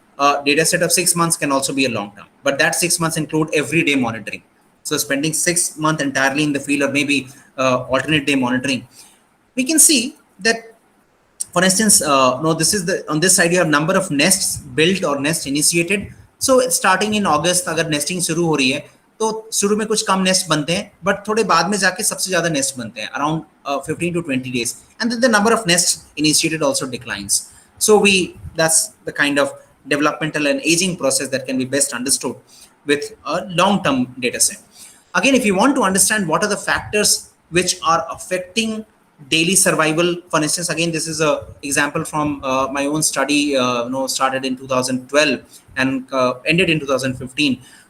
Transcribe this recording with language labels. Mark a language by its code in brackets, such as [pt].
[en] A data set of 6 months can also be a long term, but that 6 months include everyday monitoring. So spending 6 months entirely in the field, or maybe alternate day monitoring, we can see that, for instance, no, this is the, on this side you have number of nests built or nest initiated. So starting in August [hi] अगर nesting शुरू हो रही है, तो शुरू में कुछ कम nest बनते हैं, बट थोड़े बाद में जाके सबसे ज्यादा नेस्ट बनते हैं around [en] 15 to 20 days, and then the number of nests initiated also declines. So we, that's the kind of developmental and aging process that can be best understood with a long term data set. Again, if you want to understand what are the factors which are affecting daily survival, for instance, again, this is a example from my own study, started in 2012 and ended in 2015.